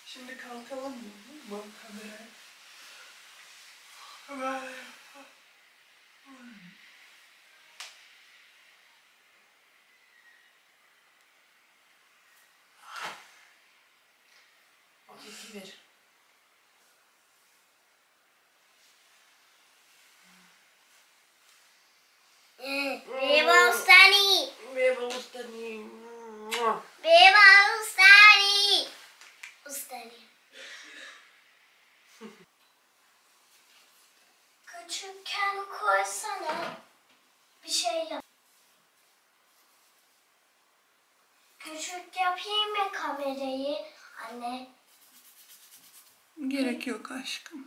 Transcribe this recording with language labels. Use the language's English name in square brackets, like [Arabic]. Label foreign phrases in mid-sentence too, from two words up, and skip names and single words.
[Turkish] Şimdi kalkalım mı? Bu kamerayı. Kamerayı. Bir. [Croatian] Beba ustani. Beba ustani. Beba ustani. Ustani. [Turkish] Küçükken koysana bir şeyler. Küçük yapayım mı kamerayı anne? Gerek yok aşkım.